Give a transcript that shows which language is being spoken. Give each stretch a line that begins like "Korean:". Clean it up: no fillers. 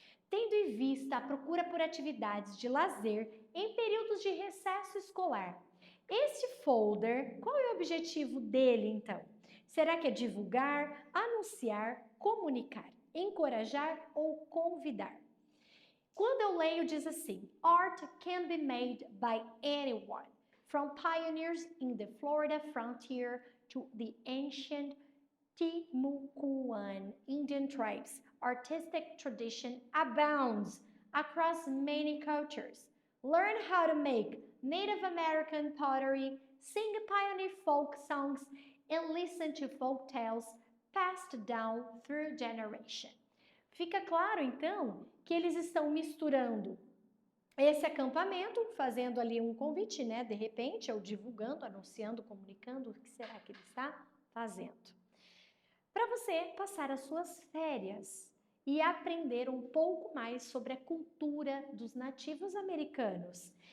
Portuguese: Tendo em vista a procura por atividades de lazer em períodos de recesso escolar. Este folder, qual é o objetivo dele então? Será que é divulgar, anunciar, comunicar, encorajar ou convidar? Quando eu leio diz assim,
English: Art can be made by anyone, from pioneers in the Florida frontier to the ancient Timucuan Indian tribes. Artistic tradition abounds across many cultures. Learn how to make Native American pottery, sing pioneer folk songs, and listen to folk tales passed down through generation.
Portuguese: Fica claro, então, que eles estão misturando esse acampamento, fazendo ali um convite, né? De repente, ou divulgando, anunciando, comunicando o que será que ele está fazendo. Para você passar as suas férias e aprender um pouco mais sobre a cultura dos nativos americanos.